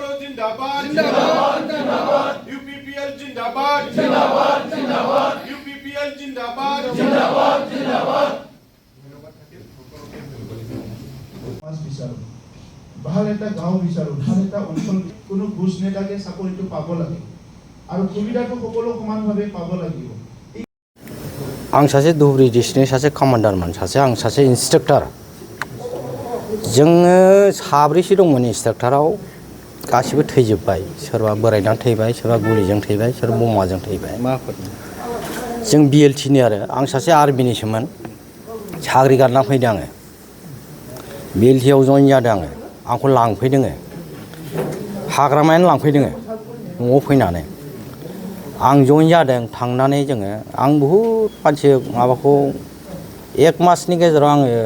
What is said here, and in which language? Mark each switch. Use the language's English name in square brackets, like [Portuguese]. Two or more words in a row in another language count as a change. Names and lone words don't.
[Hindi] जिंदाबाद जिंदाबाद जिंदाबाद UPPL जिंदाबाद जिंदाबाद जिंदाबाद UPPL जिंदाबाद जिंदाबाद जिंदाबाद [Assamese] ভাল এটা গাঁও বিচাৰো ভাল এটা অঞ্চল কোনো ঘোষ নেতাকে চাকৰিটো পাব লাগে আৰু সুবিধাটো সকলো সমানভাৱে পাব লাগিব [Bodo] आं सासे धुबुरी डिस्ट्रिक्टनि सासे कमान्डारमोन आं सासे इन्सट्राक्टर जोङो साब्रैसो दंमोन इन्सट्राक्टराव गासिबो थैजोबबाय सोरबा बोरायनानै थैबाय सोरबा गुलिजों थैबाय सोरबा बमाजों थैबाय जों BLT नि आरो आं सासे आर्मिनिसोमोन साख्रि गारना फैदों आङो BLT आव जइन जादों आंखौ लांफैदों हाग्रामायानो लांफैदों न'आव फैनानै आं जइन जादों थांनानै जोङो आं बहुद मानसि माबाखौ एक मासनि गेजेराव आङो